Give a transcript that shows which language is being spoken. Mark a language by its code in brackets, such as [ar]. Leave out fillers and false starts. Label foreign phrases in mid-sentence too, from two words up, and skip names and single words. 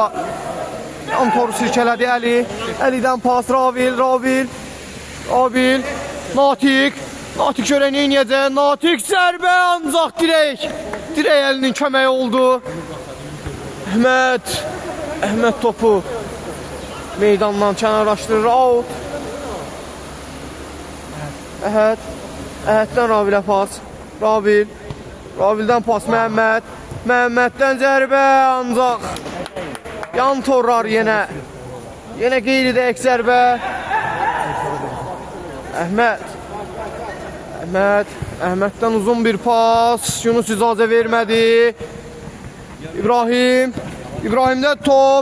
[az] Yan toru sirkələdi Əli. Əlidən pas Ravil. Natiq görək neyniyəcək. Natiq zərbə ancaq dirək Əlinin köməyi oldu. Əhməd topu meydandan kənarlaşdırır. Out. Əhəddən Ravil'ə pas. Ravildən pas Məhəmməd. Məhəmməddən zərbə ancaq yan torrar yenə. Yenə qeyri-dəqiq zərbə. Əhməddən uzun bir pas. Yunus icazə vermədi. İbrahimdən top.